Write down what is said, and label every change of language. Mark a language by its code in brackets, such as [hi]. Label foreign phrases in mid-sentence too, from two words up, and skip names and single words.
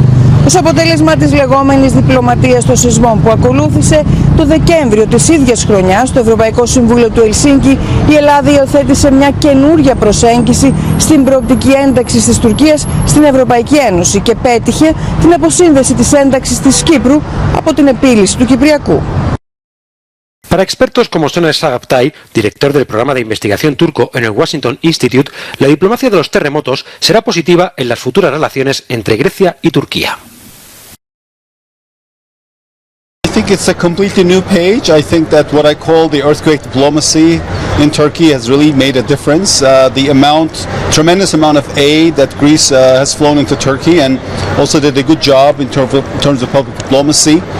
[el] Ως αποτέλεσμα της λεγόμενης διπλωματίας των σεισμών που ακολούθησε, το Δεκέμβριο της ίδιας χρονιάς, στο Ευρωπαϊκό Συμβούλιο του Ελσίνκι, η Ελλάδα υιοθέτησε μια καινούρια προσέγγιση στην προοπτική ένταξη της Τουρκίας στην Ευρωπαϊκή Ένωση και πέτυχε την αποσύνδεση της ένταξης της Κύπρου από την επίλυση του Κυπριακού. [es] Para expertos como Soner Sagaptay, director del programa de investigación turco en el Washington Institute, la diplomacia de los terremotos será positiva en las futuras relaciones entre Grecia y Turquía. [en] I think it's a completely new page. I think that what I call the earthquake diplomacy in Turkey has really made a difference. The tremendous amount of aid that Greece has flown into Turkey, and also did a good job in terms of public diplomacy.